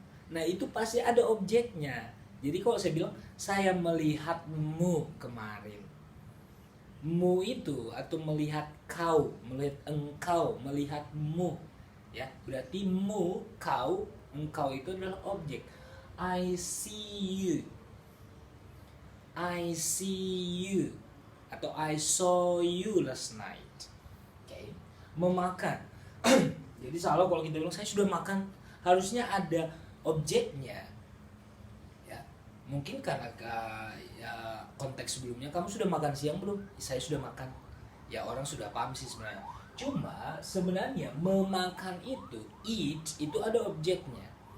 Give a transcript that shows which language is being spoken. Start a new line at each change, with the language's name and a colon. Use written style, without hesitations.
Indonesian: Nah, itu pasti ada objeknya. Jadi kalau saya bilang saya melihatmu kemarin, mu itu atau melihat kau, melihat engkau, melihatmu, ya. Berarti kau, engkau itu adalah objek.
English: I see you, I see you, atau I saw you last night.
Indonesian: Oke, memakan. Jadi selalu kalau kita bilang saya sudah makan, harusnya ada objeknya. Ya, mungkin karena ya, konteks sebelumnya kamu sudah makan siang belum? Saya sudah makan. Ya orang sudah paham sih sebenarnya. Cuma sebenarnya memakan eat itu ada objeknya.